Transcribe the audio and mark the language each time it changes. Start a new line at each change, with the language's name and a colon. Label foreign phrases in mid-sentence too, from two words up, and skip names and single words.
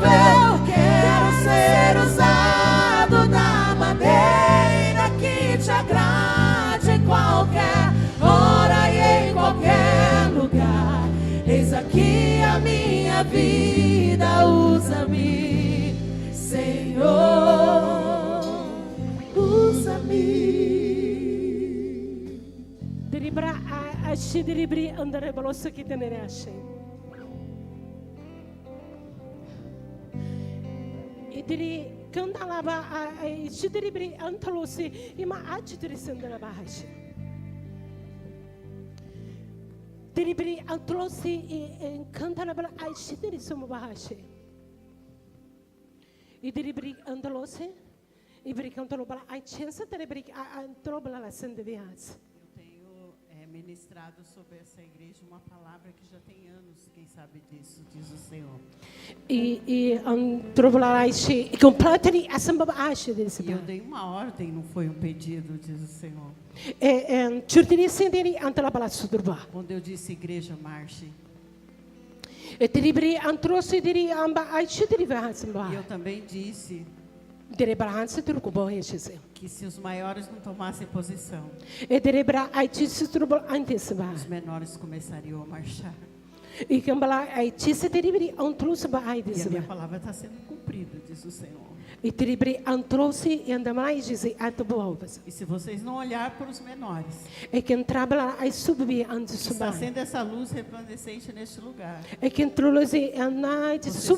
Portuguese: Eu quero ser usado da maneira que te agrade em qualquer hora e em qualquer lugar. Eis aqui a minha vida, usa-me, Senhor, usa-me. Deribra ashi deribri andare balosso que tenere ashi. E diri candalaba ashi deribri antalosi ima achi derisandala bahashi. Deribri antalosi e candalaba ashi derisuma bahashi. E deribri antalosi e bri cantaloba a chance deribri antaloba la sende vias. Ministrado sobre essa igreja uma palavra que já tem anos, quem sabe disso, diz o Senhor. E trovarai-se completamente assemblage desse E eu dei uma ordem, não foi um pedido, diz o Senhor. Certini senderi ante la palazzo turba. Quando eu disse igreja marche, E teribri antrosi diri amba ai chitri vahansamba. e eu também disse Derebra hanse turco bohechese. que se os maiores não tomassem posição, E derebra ai chitsi turbo antesba. os menores começariam a marchar. E cambala ai chitsi teribri antrosba ai E a minha desba. palavra está sendo cumprida, diz o Senhor. E teribri antrosi e andamai disse atoboas. E se vocês não olhar para os menores, E quem trabalha ai subbi ante está suba. sendo essa luz resplandecente neste lugar, E quem trolosi anai de vocês vão